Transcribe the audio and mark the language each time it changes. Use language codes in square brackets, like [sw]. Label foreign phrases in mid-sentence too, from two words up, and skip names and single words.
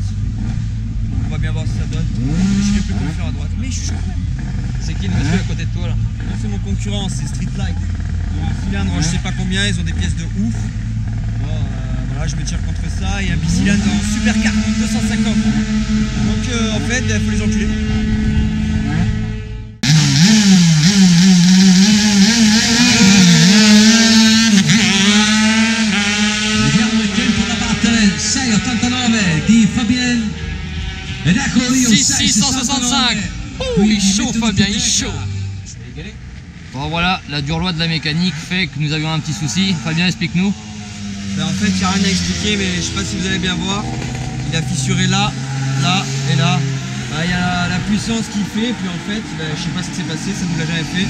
[fr] On va bien voir si ça donne. Je serai plus confiant à droite, mais je suis chaud. C'est qui le monsieur à côté de toi là? C'est mon concurrent, c'est Streetlight. Un cylindre, je sais pas combien, ils ont des pièces de ouf. Bon, voilà, je me tire contre ça et un bicylindre en super carbone 250. Donc en fait, il faut les enculer. [it] Vediamo il tempo da battere, 6,89 di Fabien. Ed eccolo io, 6,665. [fr] Il est chaud Fabien, il est chaud. Bon voilà, la dure loi de la mécanique fait que nous avions un petit souci. Fabien, explique-nous. Ben, en fait, il n'y a rien à expliquer, mais je sais pas si vous allez bien voir. Il a fissuré là, là et là. Il y a la puissance qu'il fait, puis en fait, je sais pas ce qui s'est passé, ça nous l'a jamais fait.